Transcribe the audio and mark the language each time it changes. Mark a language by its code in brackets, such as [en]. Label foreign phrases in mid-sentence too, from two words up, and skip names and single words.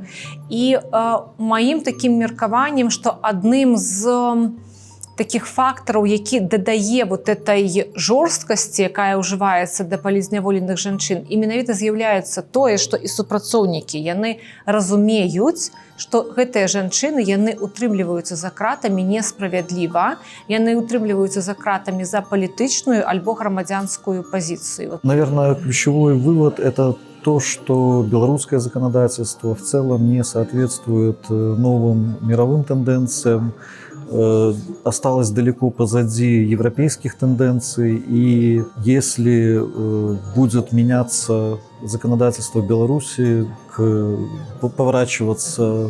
[be] І маім такім меркаваннем, што адным з таких фактараў, які дадае [ru] вот этой [be] жорсткасці, якая ўжываецца да палізняволеных жанчын, і менавіта з'яўляецца тое, што і супрацоўнікі, яны разумеюць, што гэтыя жанчыны, яны утрымліваюцца за кратамі несправядліва, яны утрымліваюцца за кратамі за палітычную альбо грамадзянскую пазіцыю. [ru] Наверное, ключевой вывод – это то, что белорусское законодательство в целом не соответствует новым мировым тенденциям, осталось далеко позади европейских тенденций, и если будет меняться законодательство Беларуси, поворачиваться